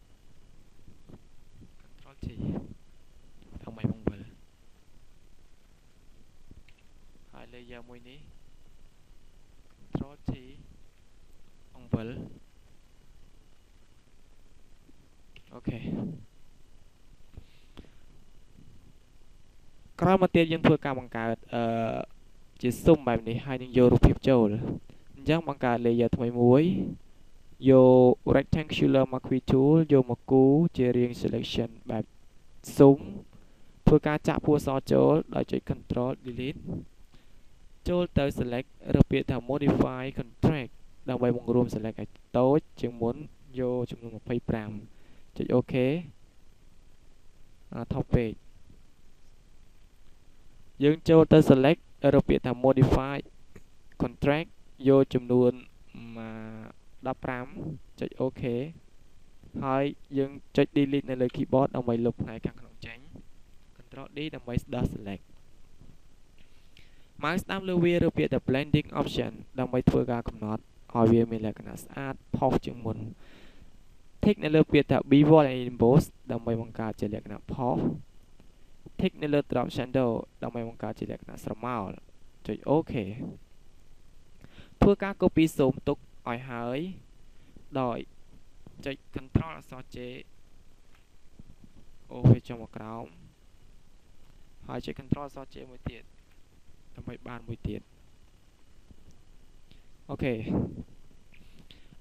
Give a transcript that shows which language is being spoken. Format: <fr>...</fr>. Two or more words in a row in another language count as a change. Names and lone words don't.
<km>Ctrl T ដើម្បីបង្វិលហើយ layer មួយនេះ Ctrl T បង្វិលអូខេក្រោយមកទៀតយើងធ្វើការបង្កើតជាស៊ុំបែបនេះ ហើយនឹងយករូបភាពចូលអញ្ចឹងបង្កើត layer ថ្មីមួយយក</km> <en>rectangular marquee tool</en> <km>យកមកគូ រជារាង selection បែបស៊ុំធ្វើការចាក់ពណ៌អក្សរចូលដោយចុច Ctrl Delete ចូលទៅ select រើសពាក្យថា</km> <en>modify contract</en> <km>ដើម្បីបង្រួម select ឲ្យតូចជាងមុនយកចំនួន25ចុច OK ថប់ពេកយើងចូលទៅ select រើសពាក្យថា</km> <en>modify contract</en> <km>យកចំនួន 15ចុច OK ហើយយើងចុច delete នៅលើ keyboard ដើម្បីលុបផ្នែកខាងក្នុងចេញ Ctrl D ដើម្បីស្ដារ select mouse ស្ដាំលើវារើសពាក្យថា</km> <en>blending option</en> <km>ដើម្បីធ្វើការកំណត់ឲ្យវាមានលក្ខណៈស្អាតផុសជាងមុន tick នៅលើពាក្យថា</km> <en>bevel and emboss</en> <km>ដើម្បីបង្កើតជាលក្ខណៈផុស tick នៅលើ</km> <en>drop shadow</en> <km>ដើម្បីបង្កើតជាលក្ខណៈស្រមោលចុច OK ធ្វើការ copy ស៊ុំទុកឲ្យហើយដោយចុច Ctrl អក្សរ J អូវាចុះមកក្រោមហើយចុច Ctrl អក្សរ J មួយទៀតដើម្បីបានមួយទៀតអូខេឥឡូ</km>